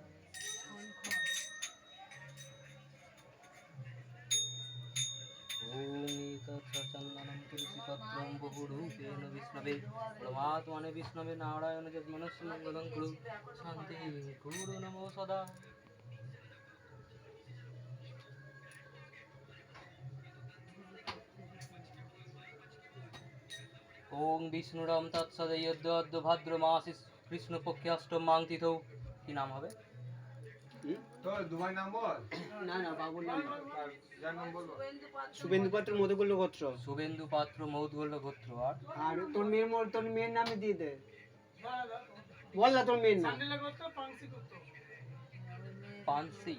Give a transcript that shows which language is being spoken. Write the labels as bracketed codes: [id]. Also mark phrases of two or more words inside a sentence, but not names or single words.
[sa] ओम एतत् सचन्दनं तुलसीपत्रं बहुरूपेण विष्णवे परमात्मने विष्णवे नारायण जन्मनस्य मङ्गलं कुरु शान्ति कुरु नमो सदा ओम विष्णुरम तत्सदयद्य भाद्र मासे कृष्ण पक्षे अष्टम मांग तिथौ [bn] কি নাম হবে তোর দুবাই নাম বল না না বাবুর নাম যার নাম বলবো শুভেন্দু পাত্র মধুকল্য গোত্র। শুভেন্দু পাত্র মৌদগল্য গোত্র আর তোর মেয়ের নামে দিয়ে দে, বল না তোর মেয়ের নাম। পানসি